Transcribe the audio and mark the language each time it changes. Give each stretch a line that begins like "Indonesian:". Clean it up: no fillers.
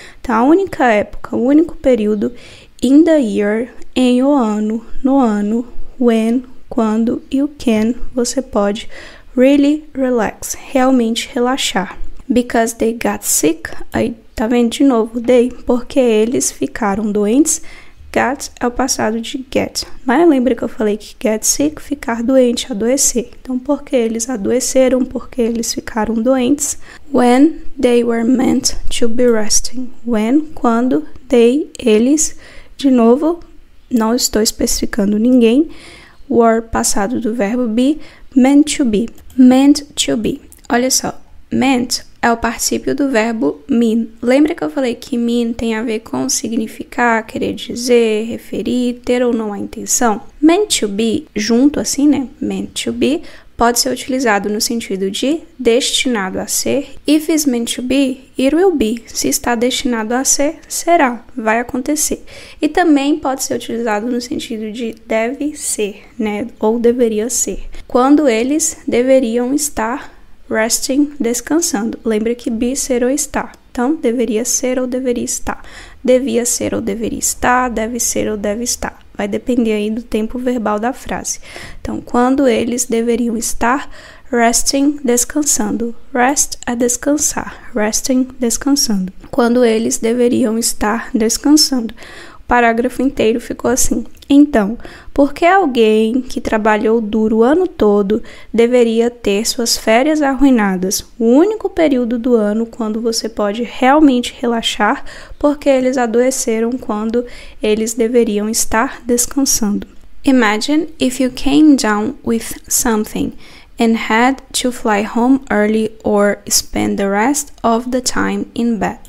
Portuguese: Então, a única época, o único período,
English: in the year,
Portuguese: em o ano, no ano, when, quando, e o can, você pode
English: really relax,
Portuguese: realmente relaxar.
English: Because they got sick,
Portuguese: aí tá vendo de novo, they, porque eles ficaram doentes. Got é o passado de get. Mas lembra que eu falei que get sick, ficar doente, adoecer. Então, porque eles adoeceram, porque eles ficaram doentes.
English: When they were meant to be resting.
Portuguese: When, quando, they, eles. De novo, não estou especificando ninguém. Were, passado do verbo be.
English: Meant to be. Meant to be.
Portuguese: Olha só, meant é o particípio do verbo mean. Lembra que eu falei que mean tem a ver com significar, querer dizer, referir, ter ou não a intenção?
English: Meant to be,
Portuguese: junto assim, né? Meant to be, pode ser utilizado no sentido de destinado a ser.
English: If is meant to be, it will be.
Portuguese: Se está destinado a ser, será, vai acontecer. E também pode ser utilizado no sentido de deve ser, né? Ou deveria ser. Quando eles deveriam estar resting, descansando. Lembra que be, ser ou estar. Então, deveria ser ou deveria estar. Devia ser ou deveria estar. Deve ser ou deve estar. Vai depender aí do tempo verbal da frase. Então, quando eles deveriam estar resting, descansando. Rest é descansar. Resting, descansando. Quando eles deveriam estar descansando. O parágrafo inteiro ficou assim. Então, por que alguém que trabalhou duro o ano todo deveria ter suas férias arruinadas? O único período do ano quando você pode realmente relaxar, porque eles adoeceram quando eles deveriam estar descansando.
English: Imagine if you came down with something and had to fly home early or spend the rest of the time in bed.